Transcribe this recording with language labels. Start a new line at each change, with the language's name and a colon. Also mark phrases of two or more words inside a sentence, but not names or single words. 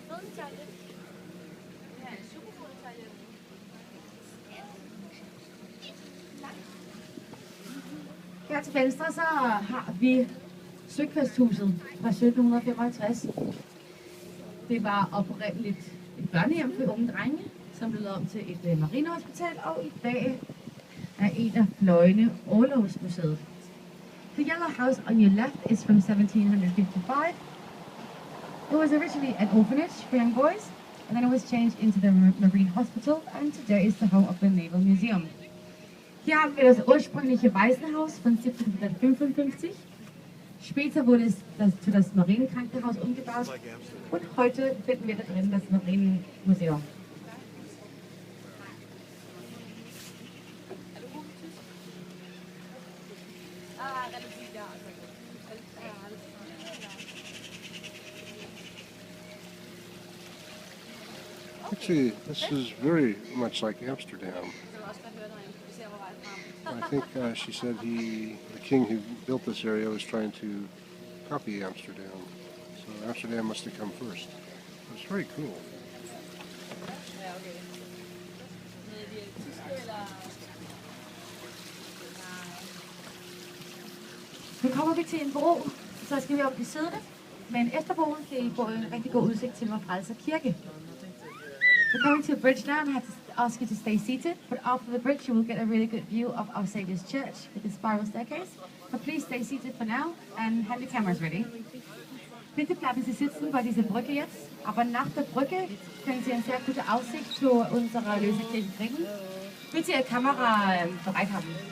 Danish: Her til venstre så har vi Søkvæsthuset fra 1755. Det var oprindeligt et børnehjem for unge drenge, som blev lavet om til et marinehospital, og i dag er en af fløjene Orlogsmuseet.
English: The yellow house on your left is from 1755. It was originally an orphanage for young boys, and then it was changed into the Marine Hospital, and today is the home of the Naval Museum.
German: Hier haben wir das ursprüngliche Waisenhaus von 1755. Später wurde es zu das Marienkrankenhaus umgebaut und heute finden wir da drin das Marienmuseum.
English: Actually, this is very much like Amsterdam. I think she said the king who built this area was trying to copy Amsterdam. So Amsterdam must have come first. It's very cool.
Danish: Nu kommer vi til en bro, så skal vi op i siddende. Men efter broen kan I få en rigtig god udsigt til Vor Frelser Kirke.
English: We're coming to a bridge now and I have to ask you to stay seated, but after the bridge you will get a really good view of Our Saviour's Church with the spiral staircase. But please stay seated for now and have your cameras ready.
German: Bitte bleiben Sie sitzen bei dieser Brücke jetzt, aber nach der Brücke können Sie eine sehr gute Aussicht zu unserer Lösekirche kriegen. Bitte Ihre Kamera bereit haben.